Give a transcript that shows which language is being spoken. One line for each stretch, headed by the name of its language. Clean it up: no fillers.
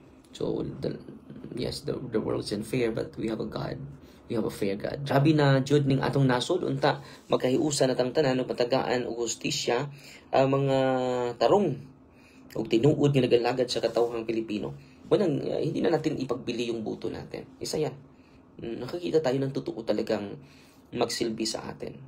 English: So, yes, the world's unfair, but we have a God. We have a fair God.
Cebuano: Grabe na jud ning atong nasod, unta magkahiusa na tang tanan, patagaan o hustisya ang mga tarong o tinuod nga nagalagad sa katawhang Pilipino.
Filipino: Hindi na natin ipagbili yung buto natin. Isa yan. Nakakita tayo ng totoo talagang magsilbi sa atin.